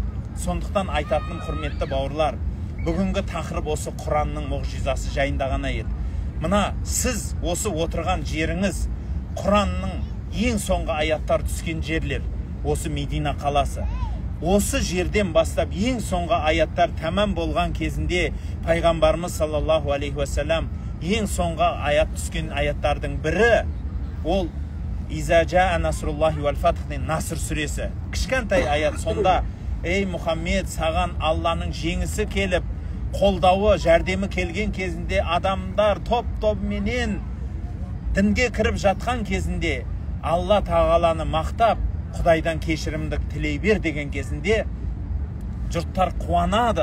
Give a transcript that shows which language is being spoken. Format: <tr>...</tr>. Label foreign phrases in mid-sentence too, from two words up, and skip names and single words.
<kk>Сондықтан айтатыным, құрметті бауырлар, бүгінгі тақырып осы Құранның мұғжизасы жайында ғана еді. Мына сіз осы отырған жеріңіз Құранның ең соңғы аяттар түскен жерлер, осы Медина қаласы. Осы жерден бастап ең соңғы аяттар тәмам болған кезінде пайғамбарымыз</kk> <ar>صلى الله عليه وسلم</ar> <kk>ең соңғы аят түскен аяттардың бірі ол</kk> <ar>إذا جاء نصر الله والفتح</ar> <kk>деген Наср сүресі. Кішкентай аят, сонда ей Мұхаммед, саған Алланың жеңісі келіп, қолдауы, жәрдемі келген кезінде, адамдар топ-тобыменен дінге кіріп жатқан кезінде Алла тағаланы мақтап, Құдайдан кешірімді тілей бер деген кезінде жұрттар қуанады.</kk>